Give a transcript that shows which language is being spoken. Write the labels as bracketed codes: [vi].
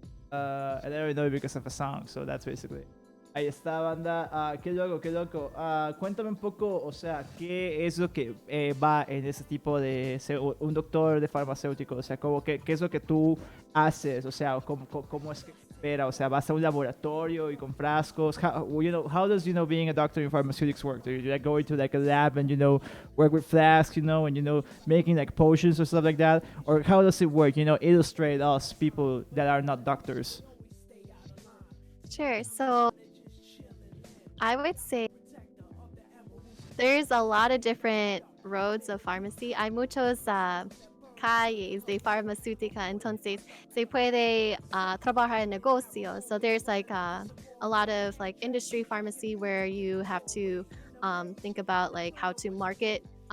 [en] And I only know it because of a song, so that's basically it. [es] Ahí está, banda. Qué loco. Cuéntame un poco, o sea, qué es lo que va en ese tipo de ser un doctor de farmacéutico, o sea, como qué es lo que tú haces, o sea, cómo es que espera, o sea, vas a un laboratorio y con frascos. [en] How does being a doctor in pharmaceutics work? Do you like go into like a lab and work with flasks, and making like potions or stuff like that, or how does it work? Illustrate us people that are not doctors. Sure. So I would say there's a lot of different roads of pharmacy. [es] Hay muchos calles de farmacéutica, entonces se puede trabajar en negocio. [en] So there's like a lot of like industry pharmacy where you have to think about like how to market.